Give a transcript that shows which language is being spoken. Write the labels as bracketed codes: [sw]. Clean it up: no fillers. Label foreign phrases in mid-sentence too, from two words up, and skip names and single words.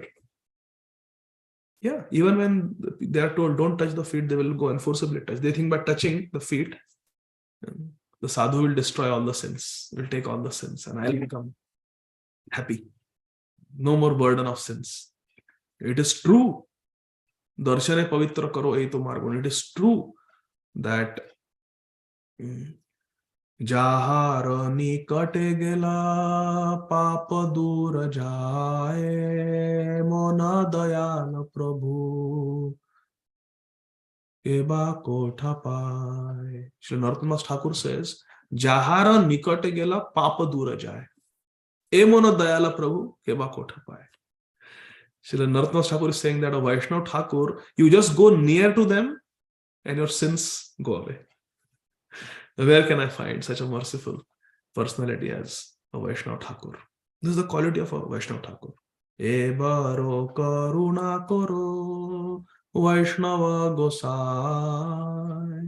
[en] Yeah, even when they are told don't touch the feet, they will go and forcibly touch. They think by touching the feet, the sadhu will destroy all the sins, will take all the sins, and I'll become happy. No more burden of sins. It is true. [bn] দর্শনে পবিত্র করো এতো মার্গন. [en] It is true that [bn] যাহার নিকটে গেলা পাপ দূর যায় মোনা দয়াল প্রভু এবা কোথা পায়. [en] Shri Narottam Thakur says, [bn] যাহার নিকটে গেলা পাপ দূর যায় এ মোনা দয়াল প্রভু এবা কোথা পায়. [en] Shri Narottam Thakur is saying that a Vaishnav Thakur, you just go near to them and your sins go away. Where can I find such a merciful personality as a Vaishnav Thakur? This is the quality of a Vaishnav Thakur. [bn] এবার করুণা করো বৈষ্ণব গোসাঁই.